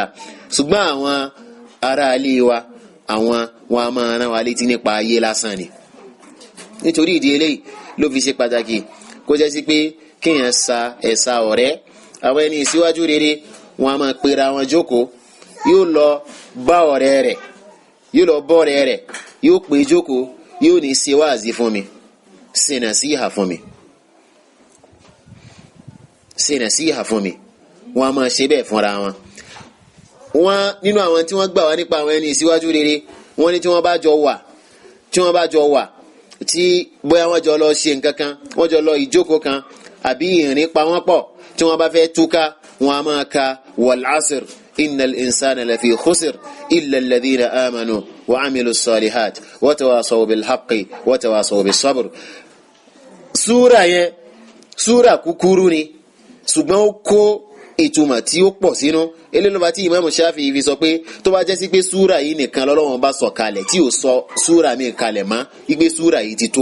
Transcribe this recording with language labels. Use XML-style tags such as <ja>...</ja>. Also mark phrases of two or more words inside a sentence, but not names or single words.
<yo>ṣùgbọ́n àwọn ará ilé wa àwọn wọ́n a máa rán wa létí nípa ayé lásán ni nítorí ìdí eléyìí ló fi ṣe pàtàkì kó jẹ́ sí pé kéèyàn sa ẹ̀sà ọ̀rẹ́ àwọn ẹni ìsíwájú rere wọn a máa pera wọn jókòó yóò lọ bá ọ̀rẹ́ rẹ̀ yóò lọ bọ́ ọ̀rẹ́ rẹ̀ yóò pè jókòó yóò ní ṣe wáàzí fún mi ṣe nàsíhà fún mi ṣe nàsíhà fún mi wọn a máa ṣe bẹ́ẹ̀ fúnra wọn. wọn nínú àwọn tí wọ́n gbà wá nípa àwọn ẹni ìsíwájú rere wọ́n ní tí wọ́n bá jọ wà tí bóyá wọ́n jọ lọ ṣe nǹkan kan wọ́n jọ lọ ìjókòó kan àbí ìrìn pa wọ́n pọ̀ tí wọ́n bá fẹ́ túká wọn a máa ka</yo> <ar>والعصر إن الإنسان لفي خسر إلا الذين آمنوا وعملوا الصالحات وتواصوا بالحق وتواصوا بالصبر.</ar> <yo>súra yẹn súra kúkúrú ni ṣùgbọ́n ó kó ìtumọ̀ tí ó pọ̀ sínú eléyìí tí Imam Shafi'i fi sọ pé tó bá jẹ́ sí pé súra yìí nìkan l'Ọlọ́run bá sọ kalẹ̀ tí ò sọ súra mi kalẹ̀ mọ́ igbe súra yìí ti tó.</yo>